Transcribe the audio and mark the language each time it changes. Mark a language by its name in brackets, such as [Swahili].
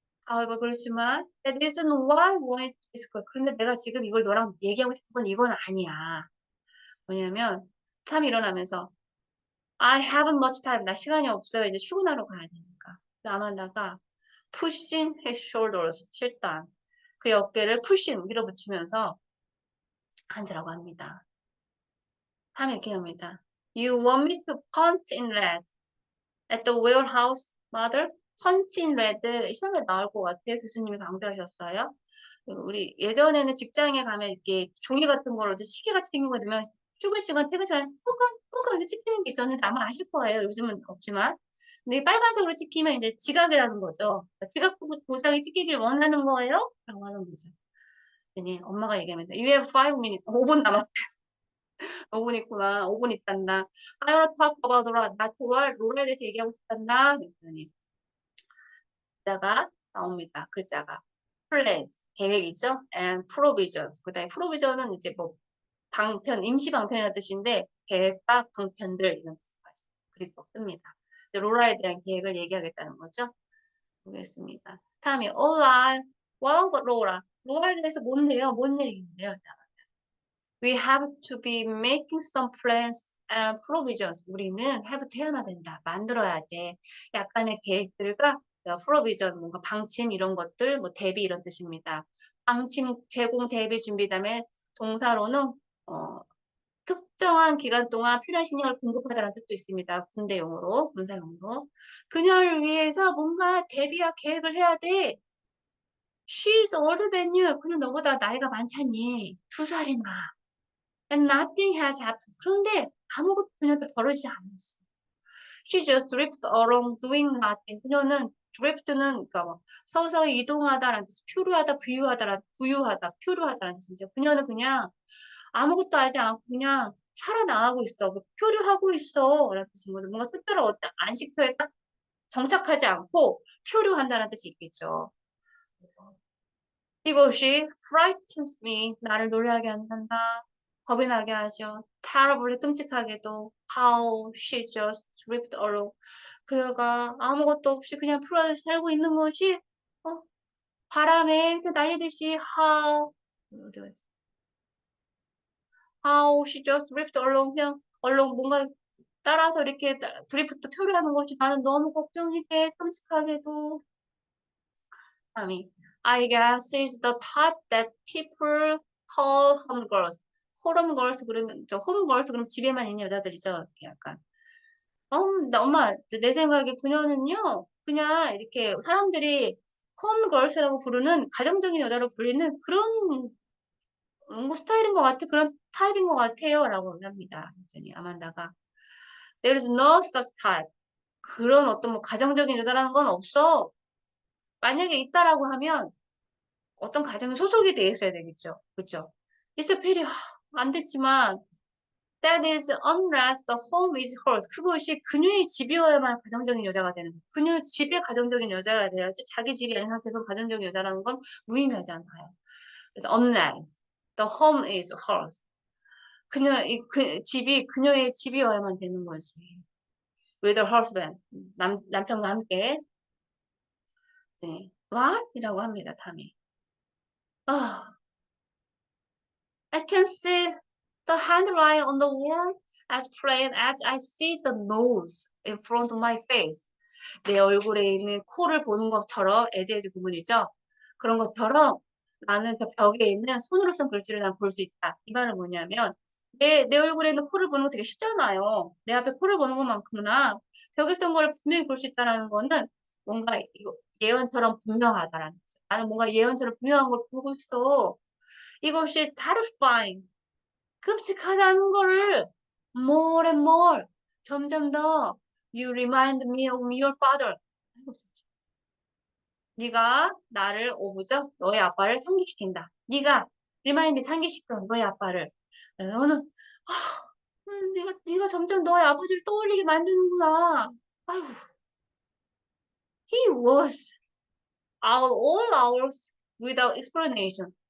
[Korean] 뭐 그렇지만 [English] that isn't what I wanted to discuss. [Korean] 그런데 내가 지금 이걸 너랑 얘기하고 싶은 건 이건 아니야. 뭐냐면 탐이 일어나면서 [English] I haven't much time. [Korean] 나 시간이 없어요. 이제 출근하러 가야 되니까. [English] 아만다가 pushing his shoulders. [Korean] 실단. 그의 어깨를 pushing 밀어붙이면서 앉으라고 합니다. 탐이 이렇게 합니다. [English] You want me to punch in red at the warehouse, mother? [Korean] punch in red 시험에 나올 것 같아요. 교수님이 강조하셨어요. 우리 예전에는 직장에 가면 이렇게 종이 같은 거로 시계같이 생긴 거 넣으면 출근 시간, 퇴근 시간 꾹꾹 이렇게 찍히는 게 있었는데 아마 아실 거예요. 요즘은 없지만. 근데 빨간색으로 찍히면 이제 지각이라는 거죠. 지각 보상이 찍히길 원하는 거예요? 라고 하는 거죠. 그랬더니 엄마가 얘기합니다. [English] You have 5 minutes. [Korean] 5분 남았대. 5분 있구나. 5분 있단다. [English] I wanna talk about [Korean] 나 로라에 대해서 얘기하고 싶단다. 그랬더니 글자가 나옵니다. 글자가. plans, 계획이죠. and provisions. 그다음에 provision은 이제 뭐 방편, 임시 방편이라는 뜻인데 계획과 방편들 이런 뜻을 가지고 글이 또 뜹니다. 로라에 대한 계획을 얘기하겠다는 거죠. 보겠습니다. [English] 다음에 what about Laura? [Korean] 로라에 대해서 뭔데요? 뭔 얘기인데요? [English] We have to be making some plans and provisions. [Korean] 우리는 have to 해야만 된다. 만들어야 돼. 약간의 계획들과 provision, 뭔가 방침 이런 것들, 뭐 대비 이런 뜻입니다. 방침, 제공, 대비, 준비 다음에 동사로는 특정한 기간 동안 필요한 식량을 공급하다라는 뜻도 있습니다. 군대용으로, 군사용으로. 그녀를 위해서 뭔가 대비와 계획을 해야 돼. [English] She's older than you. [Korean] 그는 너보다 나이가 많잖니. 2살이나. [English] And nothing has happened. [Korean] 그런데 아무것도 그녀한테 벌어지지 않았어. [English] She just drifted along doing nothing. [Korean] 그녀는 drift는 그러니까 뭐 서서히 이동하다라는 뜻, 표류하다, 부유하다, 표류하다라는 뜻이죠. 그녀는 그냥 아무것도 하지 않고 그냥 살아나가고 있어. 표류하고 있어. 라는 뜻인 거죠. 뭔가 특별한 어떤 안식처에 딱 정착하지 않고 표류한다는 뜻이 있겠죠. 그래서 이것이 [English] frightens me. [Korean] 나를 놀라게 한단다. 겁이 나게 하죠. [English] terribly 끔찍하게도 how she just drifted along. [Korean] 그가 아무것도 없이 그냥 풀어져 살고 있는 것이 어, 바람에 그 날리듯이 어디 갔지? [English] how she just drifted along [Korean] 그냥 얼렁 뭔가 따라서 이렇게 드리프트 표류하는 것이 나는 너무 걱정이 돼. 끔찍하게도. [English] 다음이 I guess is the type that people call home girls. [Korean] home girls 그러면 home girls 그러면 집에만 있는 여자들이죠. 이렇게 약간 엄마 내 생각에 그녀는요 그냥 이렇게 사람들이 home girls라고 부르는 가정적인 여자로 불리는 그런 뭐 스타일인 것 같아 그런 타입인 것 같아요라고 합니다. 그랬더니 아만다가 [English] There is no such type. [Korean] 그런 어떤 뭐 가정적인 여자라는 건 없어. 만약에 있다라고 하면 어떤 가정에 소속이 돼 있어야 되겠죠. 그렇죠? 이스필이 안 됐지만 [English] that is unless the home is hers. [Korean] 그것이 그녀의 집이어야만 가정적인 여자가 되는 거예요. 그녀 집의 가정적인 여자가 돼야지 자기 집이 아닌 상태에서 가정적인 여자라는 건 무의미하지 않아요. [English] 그래서 unless the home is hers. [Korean] 그 집이 그녀의 집이어야만 되는 거지. [English] with her husband. [Korean] 남편과 함께. 네. what? 이라고 합니다. 탐이. [English] 아, I can see the handwriting on the wall as plain as I see the nose in front of my face. [Korean] 내 얼굴에 있는 코를 보는 것처럼 에즈에즈 구문이죠. 그런 것처럼 나는 그 벽에 있는 손으로 쓴 글씨를 난 볼 수 있다. 이 말은 뭐냐면 내 얼굴에 있는 코를 보는 거 되게 쉽잖아요. 내 앞에 코를 보는 것만큼이나 벽에 쓴 거를 분명히 볼 수 있다는 거는 뭔가 이거 예언처럼 분명하다라는 거죠. 나는 뭔가 예언처럼 분명한 걸 보고 있어. 이것이 terrifying. 끔찍하다는 거를 [English] more and more [Korean] 점점 더 [English] You remind me of your father. [Korean] 네가 나를 오브죠? 너의 아빠를 상기시킨다. 네가 remind me 상기시켜 너의 아빠를. 너는 아, 네가 점점 너의 아버지를 떠올리게 만드는구나. [English] 아유, he was out all hours without explanation.